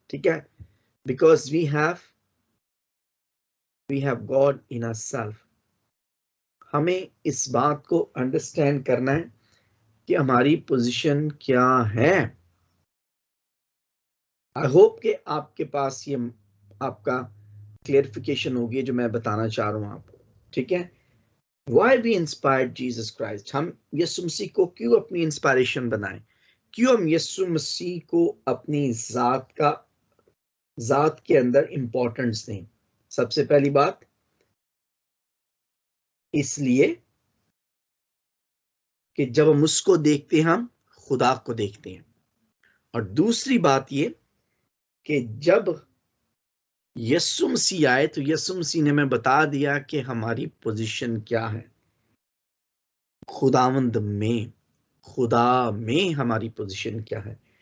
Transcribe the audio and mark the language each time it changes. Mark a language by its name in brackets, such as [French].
[Hindi] ठीक है, [English] Because we have God in ourselves. [Hindi] हमें इस बात को अंडरस्टैंड करना है कि हमारी पोजीशन क्या है। [English] I hope [Hindi] कि आपके पास ये आपका क्लियरिफिकेशन होगी जो मैं बताना चाह रहा हूं आपको। ठीक है, [English] Why we inspired Jesus Christ? [Hindi] हम यीशु मसीह को क्यों अपनी इंस्पायरेशन बनाएं? क्यों हम यीशु मसीह को अपनी जात के अंदर इंपॉर्टेंस दें? सबसे पहली बात इसलिए कि जब हम उसको देखते हैं हम खुदा को देखते हैं, और दूसरी बात ये कि जब यीशु मसीह आए तो यीशु मसीह ने हमें बता दिया कि हमारी पोजीशन क्या है खुदावंद में, खुदा में हमारी पोजीशन क्या है।